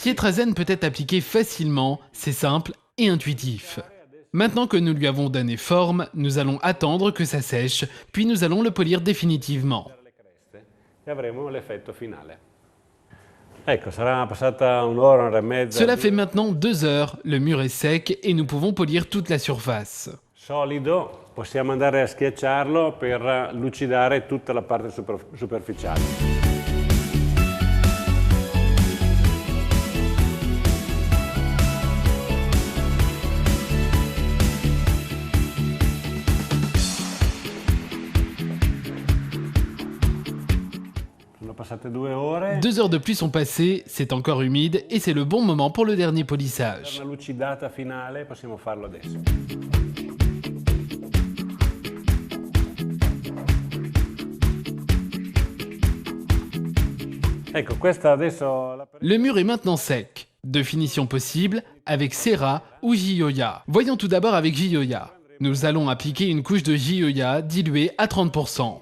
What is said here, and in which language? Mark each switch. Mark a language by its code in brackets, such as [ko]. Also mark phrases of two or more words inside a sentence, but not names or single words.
[fr] Pietrazen peut être appliqué facilement, c'est simple et intuitif. Maintenant que nous lui avons donné forme, nous allons attendre que ça sèche, puis nous allons le polir définitivement. [it] E avremo l'effetto finale. Ecco, sarà passata un'ora, un'ora e mezza. [fr] Cela fait maintenant 2 heures, le mur est sec et nous pouvons polir toute la surface. [it] Solido, possiamo andare a schiacciarlo per lucidare tutta la parte superficiale. Sono passate 2 ore. [fr] 2 heures de plus sont passées, c'est encore humide et c'est le bon moment pour le dernier [it] Per [fr] polissage. [it] una lucidata finale possiamo farlo adesso. Ecco, questa adesso la... [fr] Le mur est maintenant sec. Deux finitions possibles, avec Serra ou Gioia. Voyons tout d'abord avec Gioia. Nous allons appliquer une couche de Gioia diluée à 30%.